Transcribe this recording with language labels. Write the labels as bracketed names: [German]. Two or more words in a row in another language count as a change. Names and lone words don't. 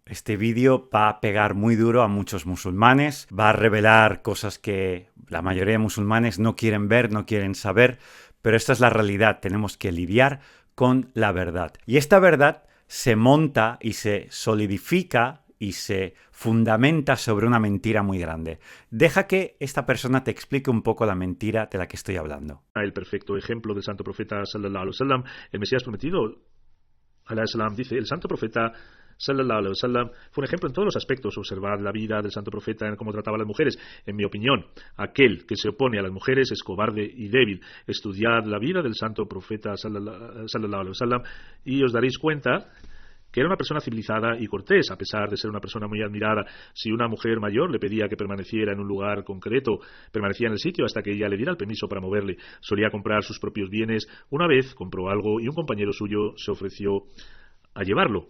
[Spanish] Este vídeo va a pegar muy duro a muchos musulmanes, va a revelar cosas que la mayoría de musulmanes no quieren ver, no quieren saber, pero esta es la realidad. Tenemos que lidiar con la verdad. Y esta verdad se monta y se solidifica y se fundamenta sobre una mentira muy grande. Deja que esta persona te explique un poco la mentira de la que estoy hablando. El perfecto ejemplo del santo profeta [Arabic] صلى الله عليه وسلم, [Spanish] el Mesías prometido, [Arabic] عليه السلام, [Spanish] dice: el santo profeta [Arabic] صلى الله عليه وسلم [Spanish] fue un ejemplo en todos los aspectos. Observad la vida del santo profeta en cómo trataba a las mujeres. En mi opinión, aquel que se opone a las mujeres es cobarde y débil. Estudiad la vida del santo profeta [Arabic] صلى الله عليه وسلم [Spanish] y os daréis cuenta que era una persona civilizada y cortés, a pesar de ser una persona muy admirada. Si una mujer mayor le pedía que permaneciera en un lugar concreto, permanecía en el sitio hasta que ella le diera el permiso para moverle. Solía comprar sus propios bienes. Una vez compró algo y un compañero suyo se ofreció a llevarlo.